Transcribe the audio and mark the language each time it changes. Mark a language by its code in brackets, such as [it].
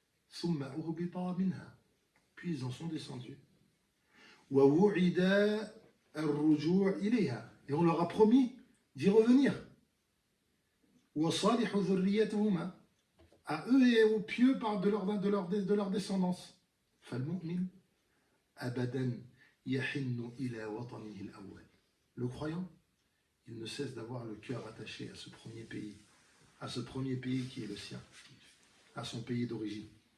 [ar] Summa uhbita minha. [fr] Puis ils en sont descendus. [ar] Wa wu'ida ar-ruju' ilayha. [fr] Et on leur a promis d'y revenir. [ar] Wa salihu dhurriyyatuhuma. [fr] À eux et aux pieux de leur descendance. [ar] فالمؤمن أبدا يحن إلى وطنه الأول. [fr] Le croyant, il ne cesse d'avoir le cœur attaché à ce premier pays qui est le sien, à son pays d'origine.